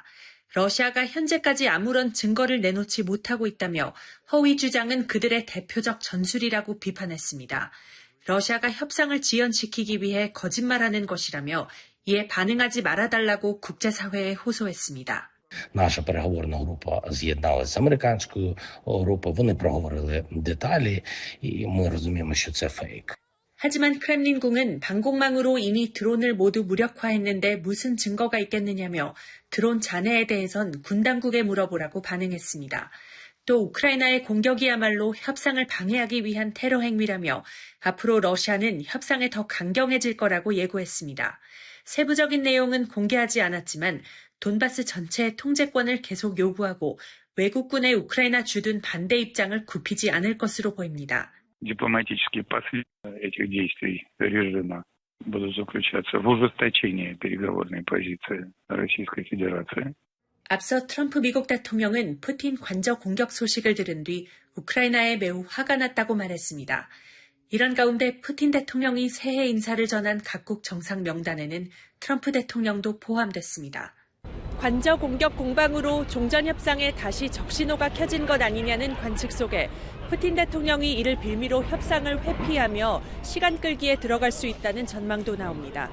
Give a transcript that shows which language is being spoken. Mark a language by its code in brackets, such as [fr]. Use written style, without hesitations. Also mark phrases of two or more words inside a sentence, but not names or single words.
[ko] 러시아가 현재까지 아무런 증거를 내놓지 못하고 있다며 허위 주장은 그들의 대표적 전술이라고 비판했습니다. 러시아가 협상을 지연시키기 위해 거짓말하는 것이라며 이에 반응하지 말아달라고 국제사회에 호소했습니다. [uk] Наша переговорна група з'єдналася з американською групою, вони проговорили деталі, і ми розуміємо, що це фейк. [ko] 하지만 크렘린궁은 방공망으로 이미 드론을 모두 무력화했는데 무슨 증거가 있겠느냐며 드론 잔해에 대해선 군 당국에 물어보라고 반응했습니다. 또 우크라이나의 공격이야말로 협상을 방해하기 위한 테러 행위라며 앞으로 러시아는 협상에 더 강경해질 거라고 예고했습니다. 세부적인 내용은 공개하지 않았지만 돈바스 전체의 통제권을 계속 요구하고 외국군의 우크라이나 주둔 반대 입장을 굽히지 않을 것으로 보입니다. [ru] Дипломатические последствия этих действий режима будут заключаться в ужесточении переговорной позиции Российской Федерации. [ko] 앞서 트럼프 미국 대통령은 푸틴 관저 공격 소식을 들은 뒤 우크라이나에 매우 화가 났다고 말했습니다. 이런 가운데 푸틴 대통령이 새해 인사를 전한 각국 정상 명단에는 트럼프 대통령도 포함됐습니다. 관저 공격 공방으로 종전 협상에 다시 적신호가 켜진 것 아니냐는 관측 속에 푸틴 대통령이 이를 빌미로 협상을 회피하며 시간 끌기에 들어갈 수 있다는 전망도 나옵니다.